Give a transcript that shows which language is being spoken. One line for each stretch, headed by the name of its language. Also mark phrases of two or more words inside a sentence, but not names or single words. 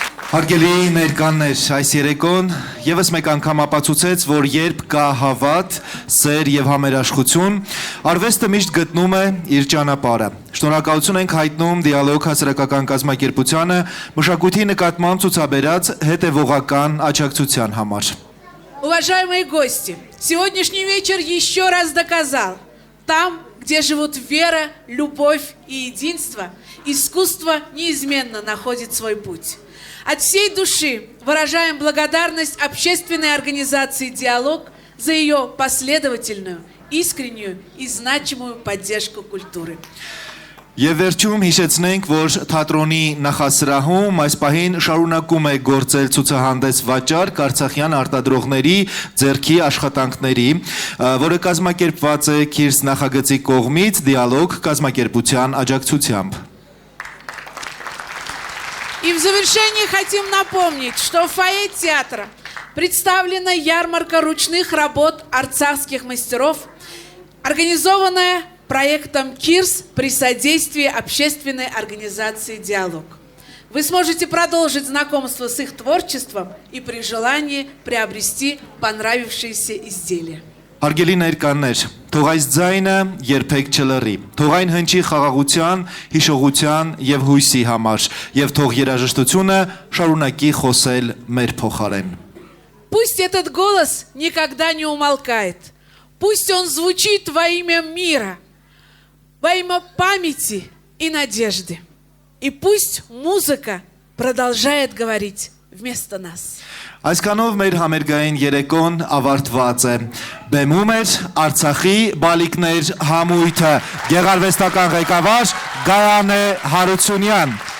Armenian: Հարգելի ներկաններ, այս երեկոն եւս մեկ անգամ ապացուցեց, որ երբ կա հավատ, սեր եւ համերաշխություն, արվեստը միշտ գտնում է իր ճանապարհը։ Շնորհակալություն ենք հայտնում Դիալոգ հասարակական կազմակերպությանը մշակույթի նկատմամբ ցուցաբերած հետևողական աջակցության համար։
Russian: Уважаемые гости, сегодняшний вечер еще раз доказал, там, где живут вера, любовь и единство, искусство неизменно находит свой путь. От всей души выражаем благодарность общественной организации «Диалог» за ее последовательную, искреннюю и значимую поддержку культуры.
Armenian: Եվ վերջում հիշեցնենք, որ թատրոնի նախասրահում այս պահին շարունակում է գործել ցուցահանդես վաճառք արցախյան արտադրողների ձեռքի աշխատանքների, որը կազմակերպված է Քիրս նախագծի կողմից Դիալոգ կազմակերպության աջակցությամբ։
Russian: И в завершение хотим напомнить, что в фойе театра представлена ярмарка ручных работ арцахских мастеров, организованная проектом КИРС при содействии общественной организации «Диалог». Вы сможете продолжить знакомство с их творчеством и при желании приобрести понравившиеся изделия.
Armenian: Հարգելի ներկաններ, թող այս ձայնը երբեք չլռի, թող այն հնչի խաղաղության, հիշողության եւ հույսի համար, եւ թող երաժշտությունը շարունակի խոսել մեր փոխարեն։
Russian: Пусть этот голос никогда не умолкает. Пусть он звучит во имя мира, во имя памяти и надежды. И пусть музыка продолжает говорить вместо нас.
Armenian: Այսքանով մեր համերգային երեկոն ավարտված է։ Բեմում էր Արցախի բալիկներ համույթը, գեղարվեստական ղեկավար Գայանե Հարությունյան։